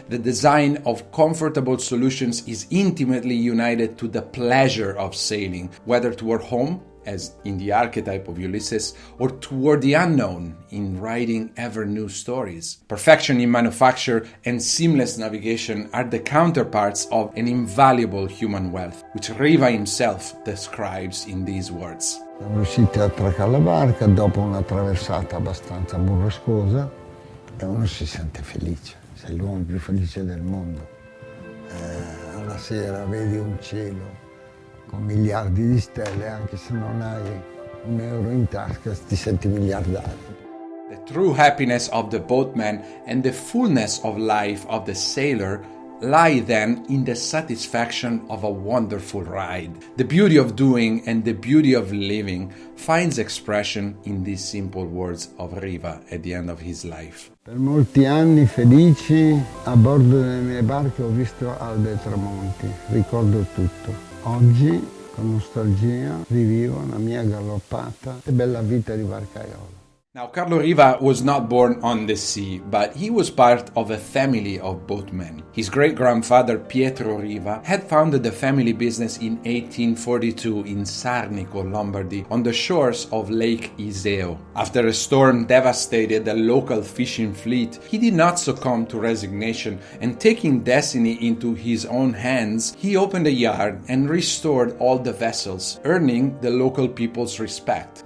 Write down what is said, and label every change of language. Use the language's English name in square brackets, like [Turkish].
[English] The design of comfortable solutions is intimately united to the pleasure of sailing, whether toward home, as in the archetype of Ulysses, or toward the unknown in writing ever-new stories. Perfection in manufacture and seamless navigation are the counterparts of an invaluable human wealth, which Riva himself describes in these words. [Italian] Siamo riusciti a attraccare la barca dopo una traversata abbastanza burrascosa e uno si sente felice, sei l'uomo più felice del mondo. Alla sera vedi un cielo con miliardi di stelle, anche se non hai un euro in tasca, ti senti miliardario. [English] The true happiness of the boatman and the fullness of life of the sailor lie then in the satisfaction of a wonderful ride. The beauty of doing and the beauty of living finds expression in these simple words of Riva at the end of his life. [Italian] Per molti anni felici a bordo delle mie barche ho visto albe e tramonti, ricordo tutto. Oggi, con nostalgia, rivivo la mia galoppata e bella vita di barcaiolo. [English] Now, Carlo Riva was not born on the sea, but he was part of a family of boatmen. His great-grandfather Pietro Riva had founded the family business in 1842 in Sarnico, Lombardy, on the shores of Lake Iseo. After a storm devastated the local fishing fleet, he did not succumb to resignation, and taking destiny into his own hands, he opened a yard and restored all the vessels, earning the local people's respect.